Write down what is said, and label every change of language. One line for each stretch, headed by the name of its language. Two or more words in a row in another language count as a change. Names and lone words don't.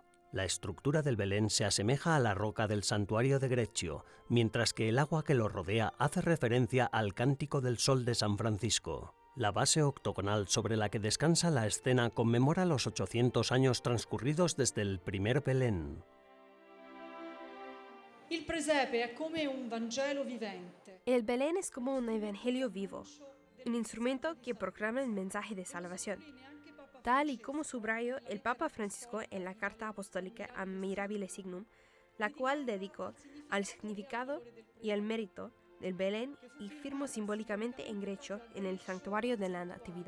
Spanish: La estructura del Belén se asemeja a la roca del santuario de Greccio, mientras que el agua que lo rodea hace referencia al Cántico del Sol de San Francisco. La base octogonal sobre la que descansa la escena conmemora los 800 años transcurridos desde el primer Belén.
Italian: Il presepe è come un Vangelo vivente.
Spanish: El Belén es como un evangelio vivo, un instrumento que proclama el mensaje de salvación, tal y como subrayó el Papa Francisco en la Carta Apostólica Admirabile Signum, la cual dedicó al significado y al mérito del Belén y firmó simbólicamente en Greccio en el santuario de la Natividad.